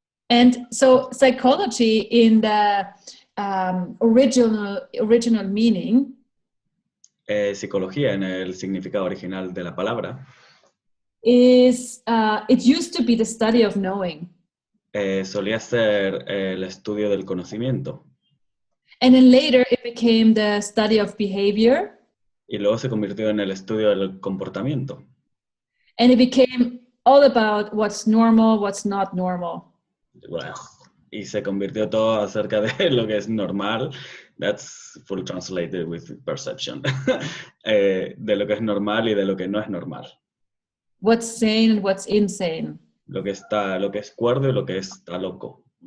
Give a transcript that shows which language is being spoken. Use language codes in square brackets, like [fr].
[en] And so psychology in the original meaning, [es] psicología en el significado original de la palabra, [en] is it used to be the study of knowing. [es] Solía ser el estudio del conocimiento. [en] And then later it became the study of behavior. [es] Y luego se convirtió en el estudio del comportamiento. [en] And it became all about what's normal, what's not normal. [es] Well, y se convirtió todo acerca de lo que es normal. [en] That's full translated with perception. [es] De lo que es normal y de lo que no es normal. [en] What's sane and what's insane. [es] Lo que es cuerdo y lo que está loco.